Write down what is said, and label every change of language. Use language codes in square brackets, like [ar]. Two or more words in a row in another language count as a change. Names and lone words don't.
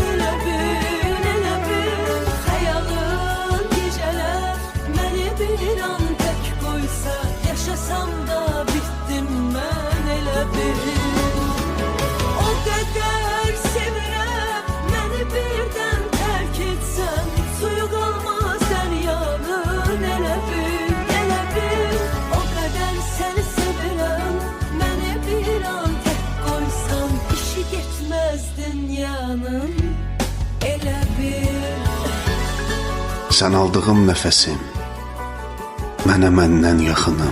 [tr] Yaşasam da bittim ben [az] elə bil. [tr] O kadar [az] sevirəm, məni [tr] birden terk etsen, suyu kalmaz deryanın [az] elə bil, elə bil. [tr] O kadar seni [az] sevirəm, məni [tr] bir an tek koysan, işi getmez dünyanın [az] elə bil. Sən aldığım nəfəsim, mənə məndən yaxınım.